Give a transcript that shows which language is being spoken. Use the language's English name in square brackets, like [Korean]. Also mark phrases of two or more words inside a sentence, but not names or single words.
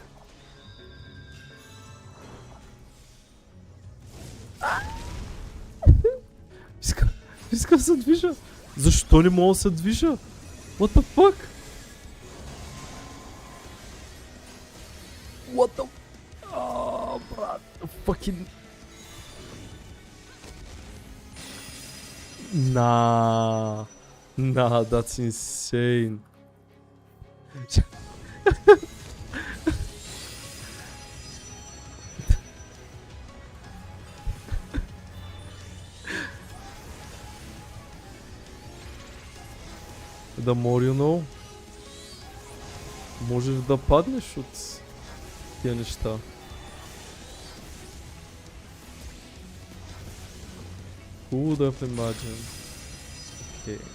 [Bulgarian] Иска да се движа. Защо не мога да се движа? [English] What the fuck? What the... Oh, брат. Fucking... Nah. Nah, that's insane. The more you know. [Bulgarian] Можеш да паднеш от тия неща. [English] Who would have imagined? Okay.